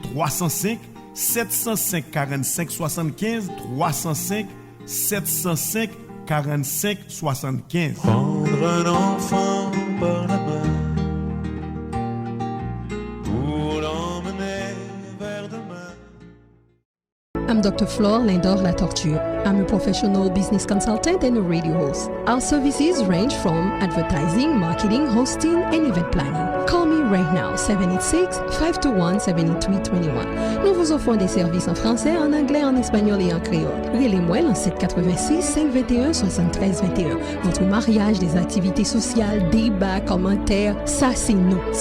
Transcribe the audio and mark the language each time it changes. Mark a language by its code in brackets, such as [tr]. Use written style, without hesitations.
[en] 305 705 45 75 305 705 45 75. [fr] Prendre un enfant par la main pour l'emmener vers demain. [en] I'm Dr. Flore, Lindor-Latortue. I'm a professional business consultant and a radio host. Our services range from advertising, marketing, hosting, and event planning. Call me right now, 786-521-7321. [fr] Nous vous offrons des services en français, en anglais, en espagnol et en créole. Relez-moi en 786-521-7321. Votre mariage, des activités sociales, débats, commentaires, ça c'est nous.